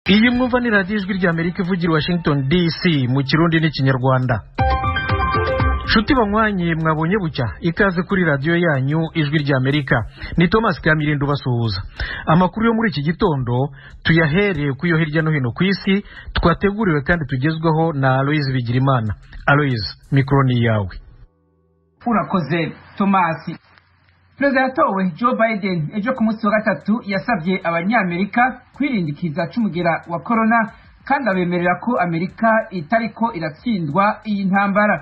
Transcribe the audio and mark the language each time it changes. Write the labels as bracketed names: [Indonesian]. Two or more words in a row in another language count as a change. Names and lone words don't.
[Rundi] Iyi mwumva ni radiyo ijwi ry'Amerika ivugira Washington DC mu Kirundi n'Ikinyarwanda. Shuti banywanyi mwabonye bucya ikaze kuri radiyo yanyu ijwi ry'Amerika. Ni Thomas Kamirindo basuhuza. Amakuru yo muri iki gitondo tuyahereye ku yo hirya no hino ku isi twateguriwe kandi tugezweho na Aloise Bigirimana. Aloise, mikro ni yawe. Urakoze Thomas. Perezida yatowe Joe Biden ejo ku munsi wa gatatu yasabye abanyamerika kwirindikiza c'umugera wa corona kandi abemerera ko Amerika itariko iratsindwa iyi ntambara.